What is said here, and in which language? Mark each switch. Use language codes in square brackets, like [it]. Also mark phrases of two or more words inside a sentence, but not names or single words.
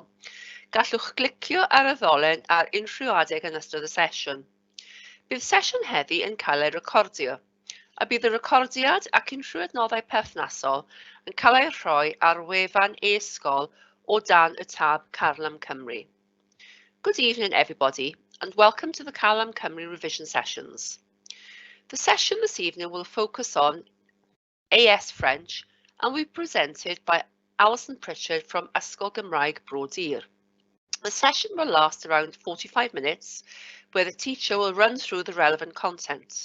[cy] Gallwch glicio ar y ddolen ar unrhyw adeg yn ystod y sesiwn. Bydd sesiwn heddi yn cael ei recordio, a bydd y recordiad ac unrhyw adnoddau perthnasol yn cael ei rhoi ar wefan e-sgol o dan y tab Carlam Cymru. [en] Good evening everybody and welcome to the Carlam Cymru revision sessions. The session this evening will focus on AS French and will be presented by Alison Pritchard from Ysgol Gymraeg Bro Dir. The session will last around 45 minutes where the teacher will run through the relevant content.